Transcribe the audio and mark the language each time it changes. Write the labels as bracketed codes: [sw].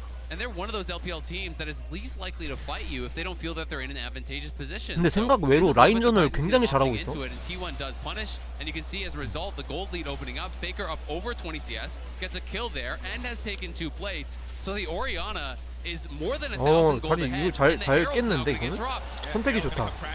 [en] And they're one of those LPL teams that is least likely to fight you if they don't feel that they're in an advantageous position. [ko] 근데 생각 외로 라인전을 굉장히 잘하고 있어. [en] T1 does punish, and you can see as a result the gold lead opening up. Faker up over 20 CS, gets a kill there, and has taken 2 plates. So the Orianna is more than 1,000 gold ahead. [ko] 이거 잘 깼는데 이거는 선택이 좋다.